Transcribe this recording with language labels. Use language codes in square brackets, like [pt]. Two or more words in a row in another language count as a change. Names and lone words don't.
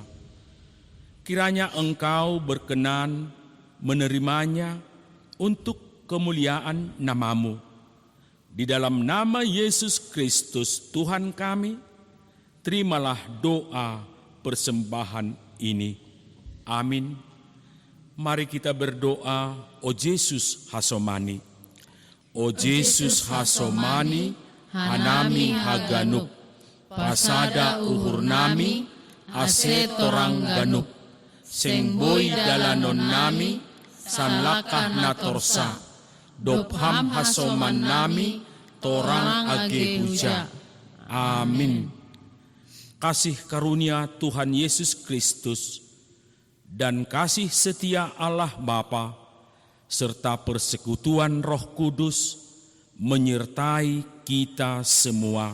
[id] Kiranya Engkau berkenan menerimanya untuk kemuliaan nama-Mu. Di dalam nama Yesus Kristus Tuhan kami, terimalah doa persembahan ini. Amin. Mari kita berdoa, O Yesus Hasomani. [bts] O Yesus Hasomani, hanami haganuk, pasada uhur nami, ase torang ganuk, sengboi dalanon nami, sanlakah natorsa, dopham hasoman nami, torang age huja. [id] Amin. Kasih karunia Tuhan Yesus Kristus dan kasih setia Allah Bapa serta persekutuan Roh Kudus menyertai kita semua.